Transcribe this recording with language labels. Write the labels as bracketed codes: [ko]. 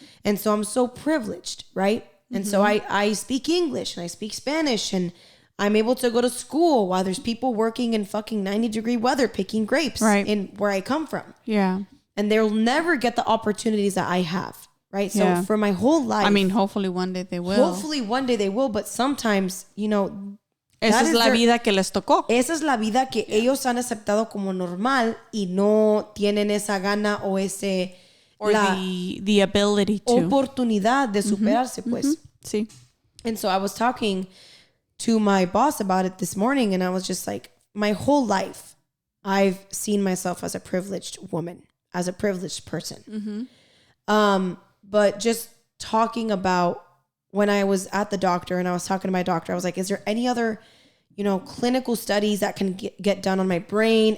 [en] And so I'm so privileged, right? And so I speak English and I speak Spanish and I'm able to go to school while there's people working in fucking 90-degree weather picking grapes in where I come from. Yeah. And they'll never get the opportunities that I have, right? So for my whole life. I mean, hopefully one day they will. Hopefully one day they will, but sometimes, you know. [es] Esa es la vida que les tocó. Esa es la vida que ellos han aceptado como normal y no tienen esa gana o ese... [en] Or the ability to. [es] Oportunidad de superarse, pues. Sí. [en] And so I was talking to my boss about it this morning and I was just like, my whole life, I've seen myself as a privileged woman, as a privileged person. But just talking about when I was at the doctor and I was talking to my doctor, I was like, is there any other, you know, clinical studies that can get done on my brain?